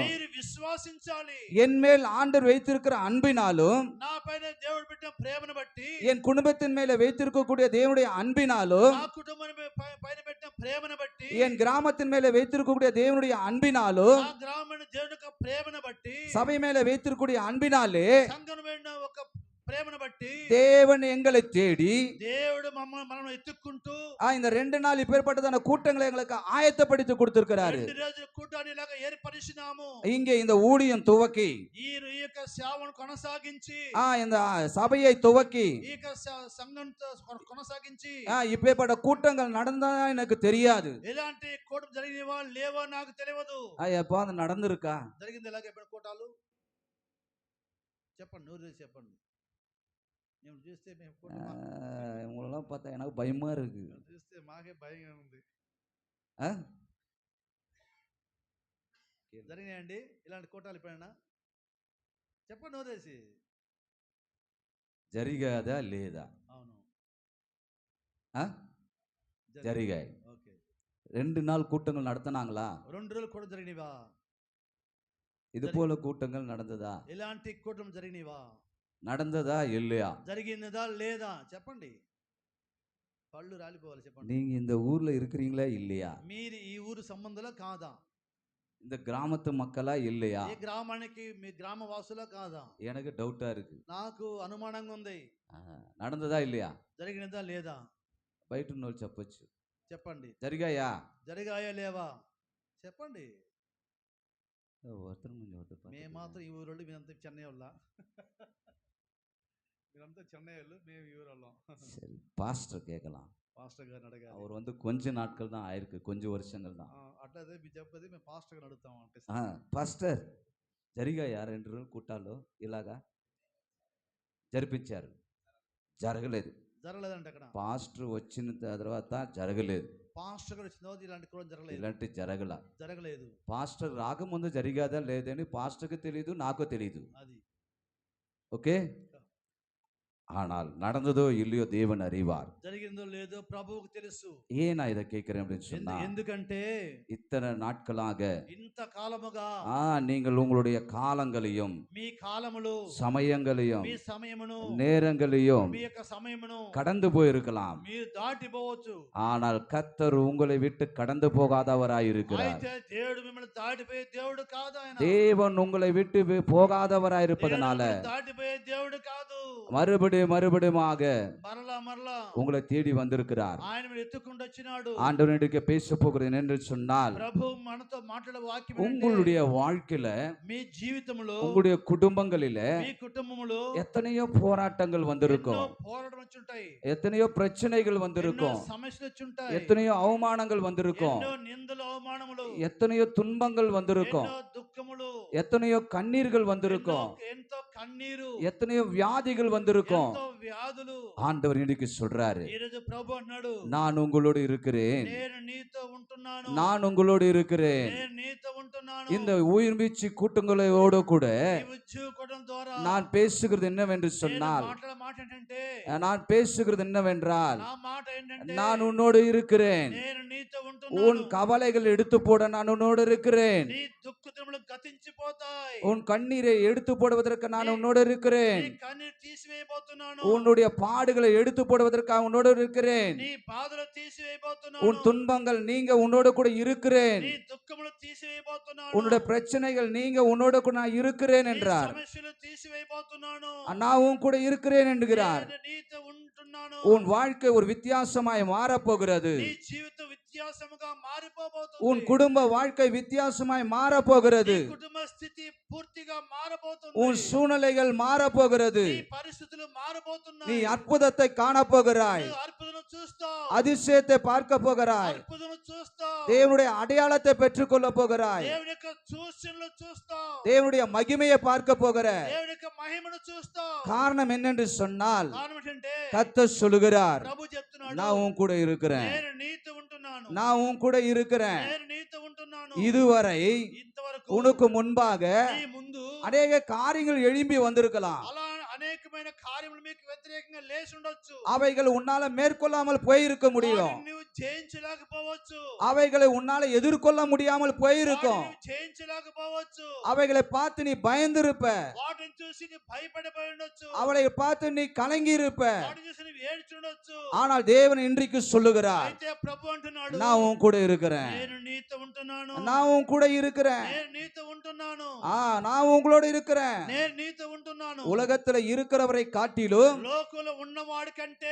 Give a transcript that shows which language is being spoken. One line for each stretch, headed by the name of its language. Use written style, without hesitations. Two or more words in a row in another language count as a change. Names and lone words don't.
Telugu: మీరు విశ్వాసించాలి.
Tamil: என் மேல் ஆண்டவர் வைத்திருக்கிற அன்பினாலும்,
Telugu: నా పైన దేవుడు పెట్టిన ప్రేమను బట్టి,
Tamil: என் குடும்பத்தின் மேல வைத்திருக்கக்கூடிய தேவனுடைய அன்பினாலும்,
Telugu: నా కుటుంబం పైన పెట్టిన ప్రేమను బట్టి,
Tamil: என் கிராமத்தின் மேல வைத்திருக்கக்கூடிய தேவனுடைய அன்பினாலும்,
Telugu: నా గ్రామం దేవుని యొక్క ప్రేమను బట్టి,
Tamil: சபை மேல வைத்திருக்கக்கூடிய அன்பினாலே
Telugu: సంఘం మీద ఒక ప్రేమను బట్టి
Tamil: தேவன் எங்களை தேடி
Telugu: దేవుడు మనల్ని ఎత్తుక్కుంటూ
Tamil: இந்த 2 நாள் இப்பேற்பட்டதான கூட்டங்களை எங்களுக்கு ஆயத்தப்படுத்தி கொடுத்திருக்கிறாரு.
Telugu: 2 రోజుల కూటాన్ని ఇలాగా ఏర్పరిచినాము.
Tamil: இங்கே இந்த ஊழியம் துவக்கி,
Telugu: ఈ యొక్క సేవను కొనసాగించి,
Tamil: இந்த சபையை துவக்கி,
Telugu: ఈ యొక్క సంఘంతో కొనసాగించి,
Tamil: இப்பேற்பட்ட கூட்டங்கள் நடந்தா எனக்கு தெரியாது.
Telugu: ఎలాంటి కూటం జరిగినవా లేవో నాకు తెలియదు.
Tamil: எப்போ அது நடந்திருக்கா?
Telugu: జరిగింది ఇలాగ ఎప్పుడు కూటాలు చెప్పండి, నూరు చెప్పండి. మేము చూస్తే మేము
Tamil: உங்களெல்லாம் பார்த்தா எனக்கு பயமா இருக்கு.
Telugu: చూస్తే మాకే భయంగా ఉంది. జరిగినాయండి ఇలాంటి కూటాలు ఎప్పుడైనా? చెప్పండి నోరేసి. జరిగాదా లేదా? అవును, జరిగాయి. ఓకే.
Tamil: 2 நாள் கூட்டங்கள் நடத்தினாங்களா?
Telugu: 2 రోజులు కూడా జరిగినవా?
Tamil: இது போல கூட்டங்கள் நடந்ததா?
Telugu: ఇలాంటి కూటం జరిగినవా?
Tamil: நடந்ததா இல்லையா?
Telugu: జరిగినదా లేదా? చెప్పండి. పళ్ళు రాలిపోవాలి. చెప్పండి.
Tamil: நீங்க இந்த ஊர்ல இருக்கிறீங்களா இல்லையா?
Telugu: మీరు ఈ ఊరు సంబంధంలో కాదా?
Tamil: இந்த கிராமத்து மக்களா இல்லையா?
Telugu: ఈ గ్రామానికి మీ గ్రామ వాసులా కాదా?
Tamil: எனக்கு டவுட்டா இருக்கு.
Telugu: నాకు అనుమానంగా ఉంది.
Tamil: நடந்ததா இல்லையா?
Telugu: జరిగినదా లేదా? బయట ఉన్నోళ్ళు చెప్పొచ్చు. చెప్పండి. జరిగాయా? జరిగాయా లేవా? చెప్పండి.
Tamil: ஒருத்தர்
Telugu: మేము మాత్రం ఈ ఊరోళ్ళు, మీరంతా చెన్నై వాళ్ళ. మీరంతా చెన్నై వాళ్ళు, మేము ఈ ఊరోళ్ళం.
Tamil: சரி, பாஸ்டர் கேட்கலாம்.
Telugu: పాస్టర్ గారిని అడగాలి.
Tamil: அவர் வந்து கொஞ்ச நாட்கள் தான் ஆயிருக்கு, கொஞ்சம் வருஷங்கள் தான்.
Telugu: అట్లయితే మీరు చెప్పేది మేము పాస్టర్ గారిని అడుగుతాం అంటే. పాస్టర్ జరిగాయా 2 రోజులు కూటాలు ఇలాగా? జరిపించారు, జరగలేదు. జరగలేదంటే అక్కడ పాస్టర్ వచ్చిన తర్వాత జరగలేదు. పాస్టర్ గారు వచ్చిన తర్వాత ఇలాంటి కూడా జరగలేదు. ఇలాంటి జరగలేదు. పాస్టర్ రాకముందు జరిగాదా లేదని పాస్టర్కి తెలియదు, నాకు తెలియదు. అది ఓకే.
Tamil: ஆனால் நடந்ததோ இல்லையோ தேவன் அறிவார்.
Telugu: జరిగిందో లేదో ప్రభువుకు తెలుసు.
Tamil: ஏன் நான் இதை கேட்கிறேன் அப்படின்னு சொன்னா,
Telugu: ఎందుకంటే
Tamil: இத்தனை நாட்களாக
Telugu: ఇంత కాలముగా
Tamil: நீங்கள் உங்களுடைய காலங்களையும்
Telugu: మీ కాలములు
Tamil: சமயங்களையும்
Telugu: మీ సమయమును
Tamil: நேரங்களையும்
Telugu: మీ యొక్క సమయమును
Tamil: கடந்து போயிருக்கலாம்.
Telugu: మీరు దాటిపోవచ్చు.
Tamil: ஆனால் கர்த்தர் உங்களை விட்டு கடந்து போகாதவராயிருக்கிறார்.
Telugu: అయితే దేవుడు మిమ్మల్ని దాటిపోయే దేవుడు కాదు. ఆయన
Tamil: தேவன் உங்களை விட்டு போகாதவராயிருப்பதனால
Telugu: దాటిపోయే దేవుడు కాదు.
Tamil: மறுபடியுமாக
Telugu: మరలా
Tamil: உங்களை தேடி வந்திருக்கிறார்.
Telugu: ఆయన మీరు ఎత్తుకుంటూ వచ్చినాడు.
Tamil: ஆண்டவனுக்கு பேச போகிறேன் என்று சொன்னால்,
Telugu: ప్రభు మనతో మాట్లాడే వాక్యం
Tamil: உங்களுடைய வாழ்க்கையில
Telugu: మీ జీవితంలో
Tamil: உங்களுடைய குடும்பங்களில
Telugu: మీ కుటుంబములో
Tamil: எத்தனையோ போராட்டங்கள் வந்திருக்கும்,
Telugu: పోరాటం వచ్చి ఉంటాయి,
Tamil: எத்தனையோ பிரச்சனைகள் வந்திருக்கும்,
Telugu: సమస్యలు వచ్చి ఉంటాయి,
Tamil: எத்தனையோ அவமானங்கள் வந்திருக்கும்,
Telugu: ఎన్నో నిందలు అవమానములు,
Tamil: எத்தனையோ துன்பங்கள் வந்திருக்கும்,
Telugu: ఎన్నో దుఃఖములు,
Tamil: எத்தனையோ கண்ணீர்கள் வந்திருக்கும்,
Telugu: ఎంతో కన్నీరు,
Tamil: எத்தனையோ வியாதிகள் வந்திருக்கும்.
Telugu: ఎంతో వ్యాధులు.
Tamil: ஆண்டவர் இன்னைக்கு சொல்றாரு,
Telugu: ఈ రోజు ప్రభు అన్నాడు,
Tamil: நான் உங்களோடு இருக்கிறேன்,
Telugu: నేను నీతో ఉంటున్నాను,
Tamil: நான் உங்களோடு இருக்கிறேன்.
Telugu: నేను నీతో ఉంటున్నాను.
Tamil: இந்த உயிர்மீச்சு கூட்டங்களோடு கூட
Telugu: ఈ ఉజ్జీవకోవడం ద్వారా
Tamil: நான் பேசுகிறது என்னவென்று
Telugu: నేను
Tamil: சொன்னால்,
Telugu: మాట్లాడే మాట ఏంటంటే,
Tamil: நான் பேசுகிறது என்னவென்றால்,
Telugu: నా మాట ఏంటంటే,
Tamil: நான் உன்னோடு இருக்கிறேன்,
Telugu: నేను నీతో
Tamil: உன்
Telugu: ఉంటున్నాను.
Tamil: கவலைகள் எடுத்து போட நான் உன்னோடு இருக்கிறேன்,
Telugu: నీ దుఃఖములు గతించిపోతాయి,
Tamil: உன் கண்ணீரை எடுத்து போடுவதற்கு நான் உன்னோடு இருக்கிறேன்,
Telugu: నీ కన్నీరు తీసివేయబోతున్నాను,
Tamil: உன்னுடைய பாடுகளை எடுத்து போடுவதற்காக உன்னோடு இருக்கிறேன்,
Telugu: నీ బాధలు తీసివేయబోతున్నాను,
Tamil: உன் துன்பங்கள் நீங்க உன்னோடு கூட இருக்கிறேன்,
Telugu: నీ దుఃఖములు తీసివేయబోతున్నాను,
Tamil: உன்னுடைய பிரச்சனைகள் நீங்க உன்னோடு கூட நான் இருக்கிறேன்
Telugu: నీ
Tamil: என்றார்.
Telugu: సమస్యలు తీసివేయబోతున్నాను,
Tamil: நான் உன் கூட இருக்கிறேன் என்கிறார்.
Telugu: నేను నీతో ఉంటున్నాను.
Tamil: உன் வாழ்க்கை ஒரு வித்தியாசமாய் மாறப்போகிறது.
Telugu: నీ జీవితం వ్యత్యాసముగా మారిపోబోతుంది.
Tamil: உன் குடும்ப வாழ்க்கை வித்தியாசமாய் மாறப்போகிறது.
Telugu: నీ కుటుంబ స్థితి పూర్తిగా మారబోతుంది.
Tamil: உன் சூழ்நிலைகள் மாறப்போகிறது.
Telugu: నీ పరిస్థితులు మారబోతున్నాయి.
Tamil: நீ అద్భుతத்தை காணப்போகிறாய்,
Telugu: నువ్వు అద్భుతం చూస్తావు,
Tamil: அதிசயத்தை பார்க்க போகிறாய்,
Telugu: అద్భుతం చూస్తావు,
Tamil: தேவனுடைய அடையாளத்தை பெற்றுக்கொள்ள போகிறாய்,
Telugu: దేవుని యొక్క సూచనలు చూస్తావు,
Tamil: தேவனுடைய மகிமையை பார்க்க போகிற.
Telugu: దేవుని యొక్క మహిమను చూస్తావు.
Tamil: காரணம் என்னென்று சொன்னால்,
Telugu: కారణం ఏంటంటే
Tamil: கர்த்தர் சொல்லுகிறார்,
Telugu: ప్రభు చెప్తున్నాడు,
Tamil: நான் உன் கூட இருக்கிறேன்,
Telugu: నేను నీతో ఉంటున్నాను,
Tamil: நான் உன் கூட இருக்கிறேன்.
Telugu: నేను నీతో ఉంటున్నాను.
Tamil: இதுவரை
Telugu: ఇంతవరకు
Tamil: உனக்கு முன்பாக
Telugu: నీ ముందు
Tamil: அநேக காரியங்கள் எழும்பி வந்திருக்கலாம்,
Telugu: అలా అనేకమైన కార్యములు మీకు వ్యతిరేకంగా లేచి ఉండొచ్చు,
Tamil: அவைகள் உன்னால மேற்கொள்ளாமல் போயிருக்க முடியும்,
Telugu: వాటిని నువ్వు జయించలేకపోవచ్చు,
Tamil: அவைகளை உன்னால எதிர்கொள்ள முடியாமல் போயிருக்கும்,
Telugu: వాటిని నువ్వు జయించలేకపోవచ్చు,
Tamil: அவைகளை பார்த்து நீ பயந்திருப்ப,
Telugu: వాటిని చూసి నీ భయపడిపోయి ఉండొచ్చు,
Tamil: அவளை பார்த்து நீ கலங்கி இருப்ப.
Telugu: వాటిని చూసి నువ్వు ఏడ్చుండొచ్చు.
Tamil: ஆனால் தேவன் இன்றைக்கு சொல்லுகிறார்,
Telugu: అయితే ప్రభు అంటున్నాడు,
Tamil: நான் உன் கூட இருக்கிறேன்,
Telugu: నేను నీతో ఉంటున్నాను,
Tamil: நான் உன் கூட இருக்கிறேன்,
Telugu: నేను నీతో ఉంటున్నాను,
Tamil: நான் உங்களோட இருக்கிறேன்.
Telugu: నేను నీతో ఉంటున్నాను.
Tamil: உலகத்துல இருக்கிறவரை காட்டிலும்
Telugu: లోకంలో ఉన్నవాడి కంటే